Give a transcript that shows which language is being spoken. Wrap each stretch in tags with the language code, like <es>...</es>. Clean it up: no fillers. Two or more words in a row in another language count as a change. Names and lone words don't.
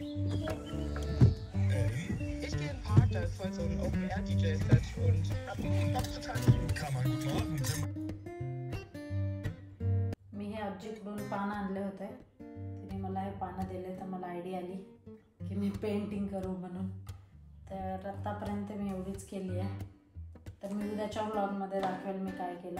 <de>Ich gehe in den Park, da ist voll so ein Open-Air-DJ-Set und hab Bock total.</de> <mr>मी हे आजीकडून पानं आणले होते. तिने मला हे पानं दिले तर मला आयडिया आली की मी पेंटिंग करू म्हणून. तर आत्तापर्यंत मी एवढीच केली आहे. तर मी उद्याच्या व्लॉगमध्ये दाखवेल मी काय केलं.</mr>